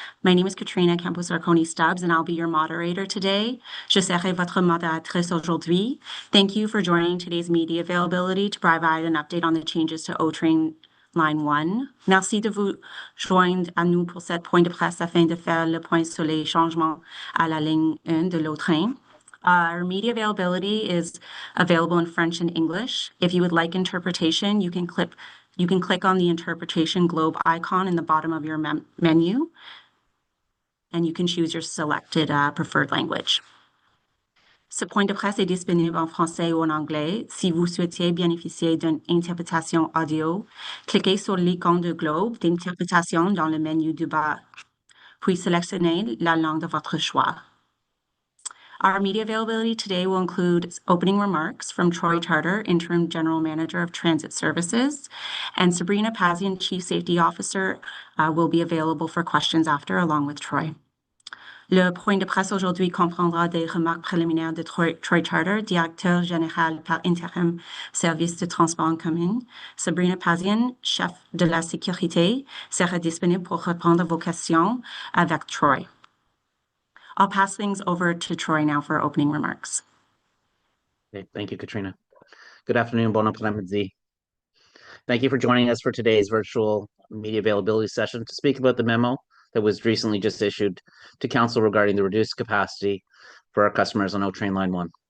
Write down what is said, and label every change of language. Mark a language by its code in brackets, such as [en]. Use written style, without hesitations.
[en] My name is Katrina Campos-Arconi-Stubbs, and I'll be your moderator today. [fr] Je serai votre modératrice aujourd'hui. [en] Thank you for joining today's media availability to provide an update on the changes to O-Train Line 1. [fr] Merci de vous joindre à nous pour cette point de presse afin de faire le point sur les changements à la ligne 1 de l'O-Train. [en] Our media availability is available in French and English. If you would like interpretation, you can click on the interpretation globe icon in the bottom of your menu, and you can choose your selected preferred language. [fr] Ce point de presse est disponible en français ou en anglais. Si vous souhaitez bénéficier d'une interprétation audio, cliquez sur l'icône de globe d'interprétation dans le menu du bas, puis sélectionnez la langue de votre choix. [en] Our media availability today will include opening remarks from Troy Charter, Interim General Manager of Transit Services, and Sabrina Pazian, Chief Safety Officer, will be available for questions after, along with Troy. [fr] Le point de presse aujourd'hui comprendra des remarques préliminaires de Troy Charter, Directeur général par intérim Service de transport en commun. Sabrina Pazian, Chef de la sécurité, sera disponible pour répondre à vos questions avec Troy. [en] I'll pass things over to Troy now for opening remarks. Okay, thank you, Katrina. Good afternoon, [fr] bon après-midi. [en] Thank you for joining us for today's virtual media availability session to speak about the memo that was recently just issued to Council regarding the reduced capacity for our customers on O-Train Line 1.